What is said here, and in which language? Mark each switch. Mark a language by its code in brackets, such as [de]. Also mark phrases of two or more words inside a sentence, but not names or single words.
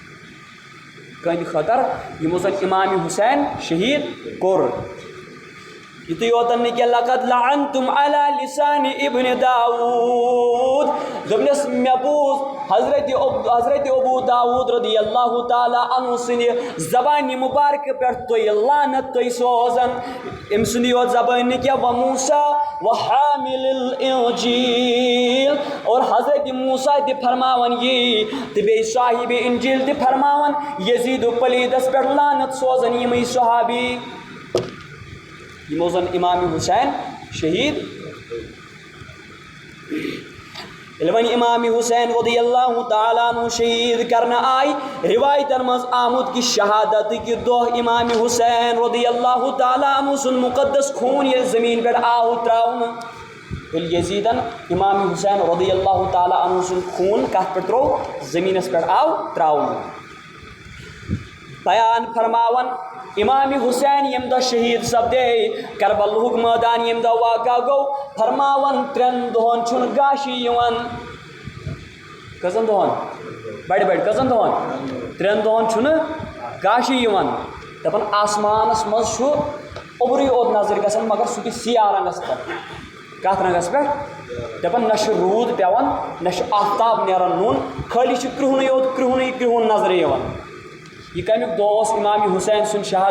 [ks] کہند خطر یمو زن امام حسین شہید کور یتُے یوتن نہٕ کینٛہہ [ar] لقد لعنتم علی لسان ابن [ks] داود دوٚپنَس مےٚ بوٗز حضرت ابو داود رضی اللہ تعالیٰ عنہ سٕنٛدِ زبانہِ مبارکہ پٮ۪ٹھ تُہۍ لعنت تُہۍ سوزان أمۍ سُنٛدٕے یوت زبٲنۍ نہٕ کینٛہہ [ar] وموسیٰ وحامل الانجیل [ks] اور حضرت موسیٰ تہِ فرماوان یی تہٕ بیٚیہِ صاحب انجیل تہِ فرماوان یزید پلیٖدس پٮ۪ٹھ لعنت سوزان یِمٕے صحابی یِمو زن امام حسین شہید ییٚلہِ وۄنۍ امام حسین رضی اللہ تعالیٰ عنہ شہید کرنہٕ آے روایتن منٛز آمُت کہِ شہادتٕکہِ دۄہ امام حسین رضی اللہ تعالیٰ عنہ سُنٛد مقدس خوٗن ییٚلہِ زٔمیٖن پٮ۪ٹھ آو ترٛاونہٕ ییٚلہِ یزیٖدن امام حسین رضی اللہ تعالیٰ عنہ سُنٛد خوٗن کتھ پٮ۪ٹھ ترٛوو زٔمیٖنس پٮ۪ٹھ آو ترٛاونہٕ بیان فرماون امام حسین ییٚمہِ دۄہ شہید سپدے کربلہُک مٲدان ییٚمہِ دۄہ واقعہ گوٚو فرماون 3 دۄہن چھُنہٕ گاشٕے یِوان کٔژن دۄہن بڑِ کٔژن دۄہن 3 دۄہن چھُنہٕ گاشٕے یِوان دپان آسمانس منٛز چھُ اوٚبرُے اوت نظر گژھان مگر سُہ تہِ سِیاہ رنٛگس پٮ۪ٹھ کتھ رنٛگس پٮ۪ٹھ دپان نہ چھُ روٗد پیٚوان نہ چھُ آفتاب نیران نوٚن خٲلی چھُ کرٛہُنٕے یوت کرٛہُن نظرِ یِوان یہ کمیُک دۄہ اوس امام حسین سُنٛد